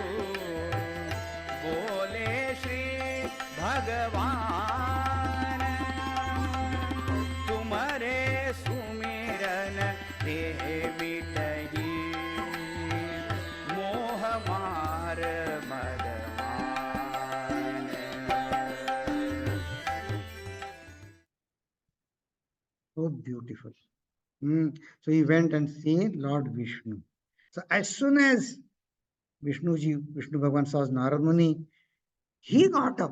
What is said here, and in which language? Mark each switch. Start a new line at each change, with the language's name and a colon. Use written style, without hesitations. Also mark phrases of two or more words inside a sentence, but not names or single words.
Awadhi: बोले श्री भगवान तुम्हारे सुमिरन देह मिटही मोह मार मदमान.
English: So beautiful. So he went and seen Lord Vishnu. So as soon as Vishnu Bhagwan saw Narad Muni, he got up.